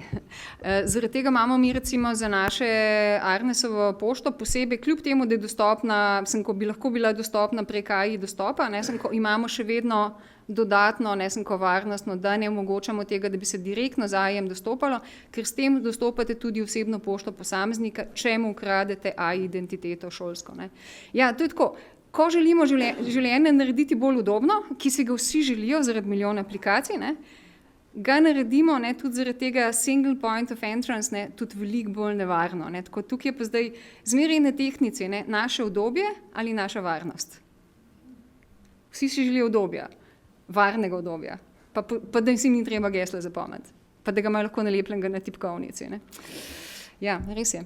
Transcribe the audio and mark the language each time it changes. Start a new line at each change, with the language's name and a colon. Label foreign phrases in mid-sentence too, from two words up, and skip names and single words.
Slovenian: Zaradi tega imamo mi recimo za naše Arnesovo pošto posebej, kljub temu, da je dostopna, ko bi lahko bila dostopna prek AI dostopa, imamo še vedno dodatno, varnostno, da ne omogočamo tega, da bi se direktno z AI-jem dostopalo, ker s tem dostopate tudi osebno pošto posameznika, če mu ukradete AI identiteto šolsko. Ne. Ja, to je tako. Ko želimo življenje narediti bolj udobno, ki si ga vsi želijo zaradi milijona aplikacij, ne, ga naredimo tudi zaradi tega
English: single point of entrance,
Slovenian: tudi veliko bolj nevarno. Ne. Tako, tukaj je pa zdaj zmeraj na tehnici, naše udobje ali naša varnost. Vsi si želijo udobja. Varnega udobja, pa da si ni treba gesla zapomniti, pa da ga imajo lahko nalepljenega na tipkovnici. Ne? Ja, res je.